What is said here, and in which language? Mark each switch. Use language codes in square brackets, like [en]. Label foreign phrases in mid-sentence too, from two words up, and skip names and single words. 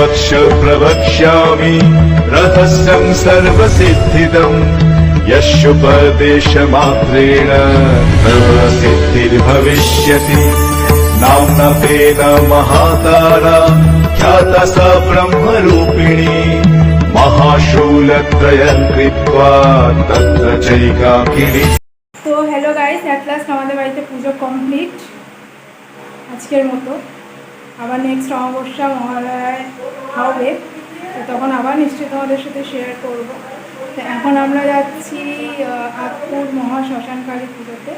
[sa] प्रवक्ष्यामि रहस्यं सर्वसिद्धिदम् यशुपदेशमात्रेण तव सिद्धिर्भविष्यति नाम्ना तेन महातारा ख्याता सा ब्रह्मरूपिणी महाशूलत्रयं कृत्वा तत्र चैकाकिनी। [bn] তো [en] hello guys, at last [bn] আমাদের বাড়িতে পুজো কমপ্লিট আজকের মতো। আবার নেক্সট অমাবস্যা মহালয়ায় হবে, তো তখন আবার নিশ্চয়ই তোমাদের সাথে শেয়ার করব। তো এখন আমরা যাচ্ছি আতপুর মহা শ্মশানকালী পুজোতে।